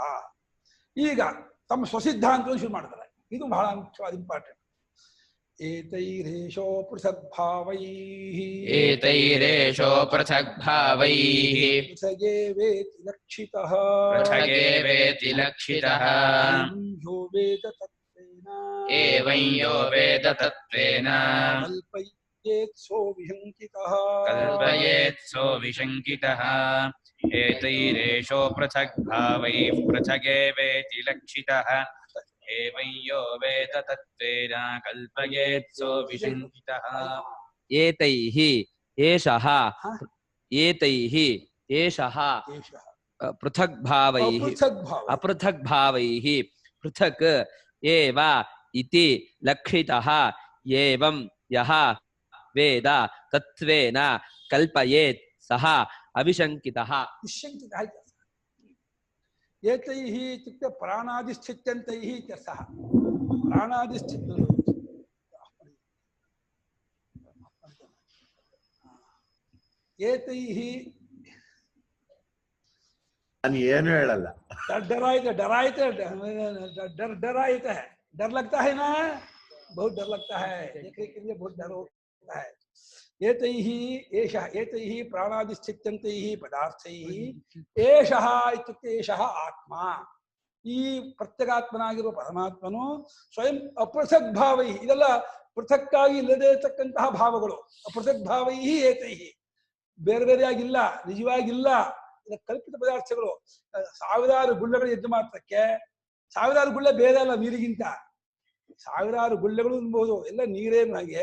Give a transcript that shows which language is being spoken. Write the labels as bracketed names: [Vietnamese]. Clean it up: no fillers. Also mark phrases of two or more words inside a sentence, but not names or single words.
[Kannada] ಈಗ ತಮ್ಮ ಸ್ವಸಿದ್ಧಾಂತವನ್ನು ಶುರು ಮಾಡ್ತಾರೆ. ಇದು ಬಹಳ ಮುಖ್ಯವಾದ ಇಂಪಾರ್ಟೆಂಟ್. [Sanskrit] ಏತೈರೇಷೋ ಪೃಥಗ್ಭಾವೈಃ ಏತೈರೇಷೋ ಪೃಥಗ್ಭಾವೈಃ ಪೃಥಗೇವೇತಿ ಲಕ್ಷಿತಃ ಪೃಥಗೇವೇತಿ ಲಕ್ಷಿತಃ ಯೋ ವೇದ ತತ್ವೇನ ಏವಂ ಯೋ ವೇದ ತತ್ವೇನ ಕಲ್ಪಯೇತ್ಸೋ ವಿಶಂಕಿತಃ ಕಲ್ಪಯೇತ್ಸೋ ವಿಶಂಕಿತಃ. ಏತೈರೇಷೋ ಪೃಥಗ್ಭಾವೈಃ ಪೃಥಗೇವೇತಿ ಲಕ್ಷಿತಃ ಏವಂ ಯೋ ವೇದ ತತ್ವೇನ ಕಲ್ಪಯೇತ್ಸೋ ವಿಶಂಕಿತಃ. ಏತೈಃ ಏಷಃ ಏತೈಃ ಏಷಃ ಪೃಥಗ್ಭಾವೈಃ ಅಪೃಥಗ್ಭಾವೈಃ ಪೃಥಕ್ ಏವ ಇತಿ ಲಕ್ಷಿತಃ ಏವಂ ಯಃ ವೇದ ತತ್ವೇನ ಕಲ್ಪಯೇತ್ ಸಹ ಅವಿಶಂಕಿತಃ. [Kannada] ನಿಶಂಕಿತ ಆಯ್ತು. [Sanskrit] ಏತೈಃ ಇತ್ಯುಕ್ತೆ ಪ್ರಾಣಾದಿಸ್ಥಿತ್ಯಂತೈಃ ಇತ್ಯರ್ಥಃ. ಪ್ರಾಣಾದಿಸ್ಥಿತ ಏತೈಃ [Kannada] ನಾನು ಏನು ಹೇಳಲ್ಲ. [Hindi] डराइते डर आयता है, डर लगता है ना, बहुत डर लगता है, देखने के लिए बहुत डर होता है. [Sanskrit] ಏತೈಹಿ ಏಷಃ ಏತೈಹಿ ಪ್ರಾಣಾದಿಸ್ಥಿತ್ಯಂತೈಹಿ ಪದಾರ್ಥೈಹಿ ಏಷಃ ಇತ್ಯುಕ್ತೆ ಏಷಃ ಆತ್ಮ. [Kannada] ಈ ಪ್ರತ್ಯಗಾತ್ಮನಾಗಿರುವ ಪರಮಾತ್ಮನು ಸ್ವಯಂ [Sanskrit] ಅಪೃಥಕ್ ಭಾವೈ, [Kannada] ಇದೆಲ್ಲ ಪೃಥಕ್ಕಾಗಿ ಇಲ್ಲದೇ ಇರತಕ್ಕಂತಹ ಭಾವಗಳು. [Sanskrit] ಅಪೃಥಕ್ ಭಾವೈ ಏತೈಹಿ, [Kannada] ಬೇರೆ ಬೇರೆಯಾಗಿಲ್ಲ, ನಿಜವಾಗಿಲ್ಲ, ಕಲ್ಪಿತ ಪದಾರ್ಥಗಳು. ಸಾವಿರಾರು ಗುಳ್ಳೆಗಳು ಎದ್ದು ಮಾತ್ರಕ್ಕೆ, ಸಾವಿರಾರು ಗುಳ್ಳೆ ಬೇರೆ ಅಲ್ಲ ನೀರಿಗಿಂತ, ಸಾವಿರಾರು ಗುಳ್ಳೆಗಳು ಅನ್ಬಹುದು, ಎಲ್ಲ ನೀರೇನಾಗೆ.